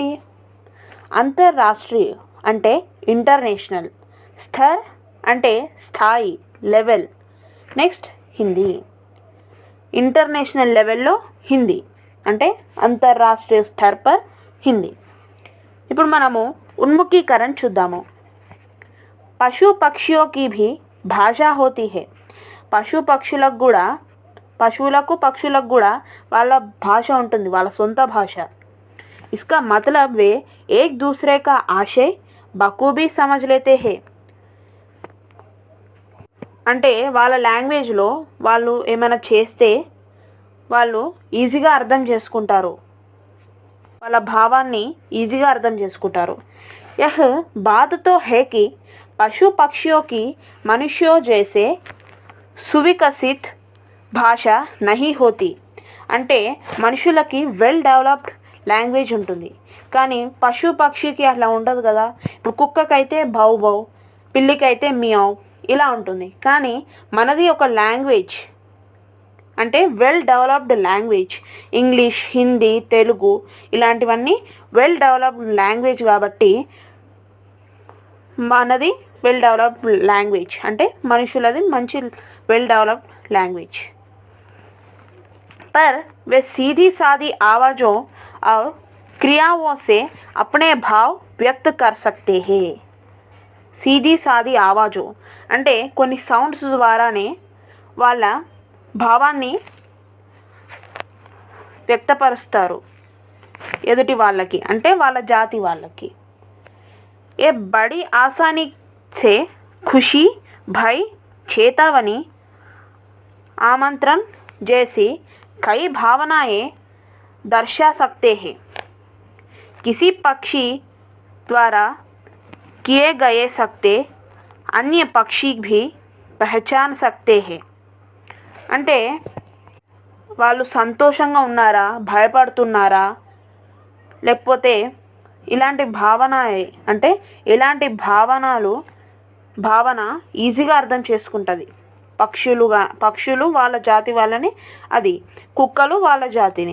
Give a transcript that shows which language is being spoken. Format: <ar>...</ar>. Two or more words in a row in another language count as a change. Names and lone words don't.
<te>అంతర్రాష్ట్రీయ అంటే ఇంటర్నేషనల్, స్థర్ అంటే స్థాయి, లెవెల్, నెక్స్ట్ హిందీ ఇంటర్నేషనల్ లెవెల్లో హిందీ అంటే</te> <hi>अंतर्राष्ट्रीय स्तर पर हिंदी।</hi> <te>ఇప్పుడు మనము ఉన్ముఖీకరణ చూద్దాము।</te> <hi>पशु पक्षियों की भी भाषा होती है।</hi> <te>పశువులకు పక్షులకు కూడా వాళ్ళ భాష ఉంటుంది, వాళ్ళ సొంత భాష।</te> <hi>इसका मतलब वे एक दूसरे का आशय बखूबी समझ लेते हैं।</hi> <te>అంటే వాళ్ళ లాంగ్వేజ్లో వాళ్ళు ఏమైనా చేస్తే వాళ్ళు ఈజీగా అర్థం చేసుకుంటారు, వాళ్ళ భావాన్ని ఈజీగా అర్థం చేసుకుంటారు।</te> <hi>यह बात तो है कि पशु पक्षियों की मनुष्यों जैसे सुविकसित भाषा नहीं होती।</hi> <te>అంటే మనుషులకి</te> <en>well developed language</en> <te>ఉంటుంది, కానీ పశు పక్షికి అట్లా ఉండదు కదా। ఇప్పుడు కుక్కకైతే భౌ భౌ, పిల్లికైతే మియావ్ ఇలా ఉంటుంది, కానీ మనది ఒక లాంగ్వేజ్ అంటే</te> <en>well developed language.</en> <te>ఇంగ్లీష్, హిందీ, తెలుగు ఇలాంటివన్నీ</te> <en>well developed language</en> <te>కాబట్టి మనది</te> <en>well developed language</en> <te>అంటే మనుషులది మంచి</te> <en>well developed language.</en> <hi>पर वे सीधी सादी आवाज़ों और क्रियाओं से अपने भाव व्यक्त कर सकते हैं। सीधी सादी आवाज़ों</hi> <te>అంటే కొన్ని సౌండ్స్ ద్వారానే వాళ్ళ భావాన్ని వ్యక్తపరుస్తారు ఎదుటి వాళ్ళకి, అంటే వాళ్ళ జాతి వాళ్ళకి।</te> <hi>ఏ బड़ी आसानी से खुशी, भय, चेतावनी, आमंत्रण जैसी कई भावनाएं दर्शा सकते हैं। किसी पक्षी द्वारा किए गए सकते अन्य पक्षी भी पहचान सकते हैं।</hi> <te>అంటే వాళ్ళు సంతోషంగా ఉన్నారా, భయపడుతున్నారా, లేకపోతే ఇలాంటి భావన అంటే ఇలాంటి భావన ఈజీగా అర్థం చేసుకుంటుంది। పక్షులు వాళ్ళ జాతి వాళ్ళని, అది కుక్కలు వాళ్ళ జాతిని।</te>